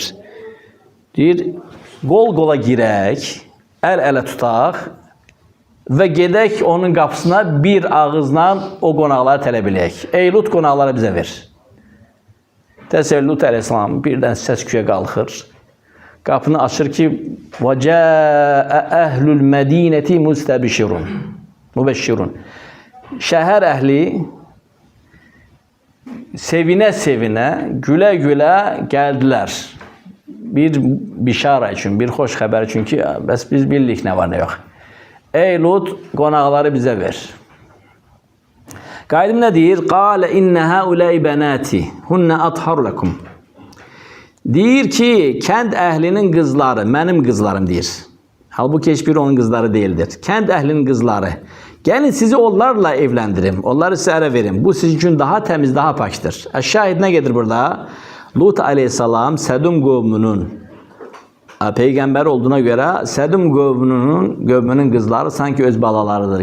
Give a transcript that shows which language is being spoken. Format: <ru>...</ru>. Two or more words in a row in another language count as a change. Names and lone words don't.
<az>Deyir, qol-qola girək, əl-ələ tutaq və gedək onun qapısına bir ağızla o qonaqları tələb eləyək. Ey Lut, qonaqları bizə ver. Təsəvvür Lut əleyhissalam birdən səs-küyə qalxır. Qapını açır ki,</az> <ar>وَجَاءَ أَهْلُ الْمَد۪ينَةِ مُبَشِّرُونَ</ar> <az>Şəhər əhli sevinə-sevinə, gülə-gülə gəldilər. Bir bişara üçün, bir xoş xəbər üçün ki, bəs biz bildik nə var, nə yox. Ey Lut, qonaqları bizə ver. Qaydım nə deyir?</az> <ar>قَالَ إِنَّ هَؤُلَاءِ بَنَاتِ هُنَّ أَطْهَرُ لَكُمْ</ar> <az>Deyir ki, kənd əhlinin qızları, mənim qızlarım deyir. Halbuki heç biri onun qızları deyildir. Kənd əhlinin qızları. Gəlin sizi onlarla evləndirim, onları sizə ərə verim. Bu sizin üçün daha təmiz, daha pakdır. Şahid nə gedir burada? Lut aleyhissalam Sədum qövmünün peyğəmbər olduğuna görə Sədum qövmünün qızları sanki öz balalarıdır.</az>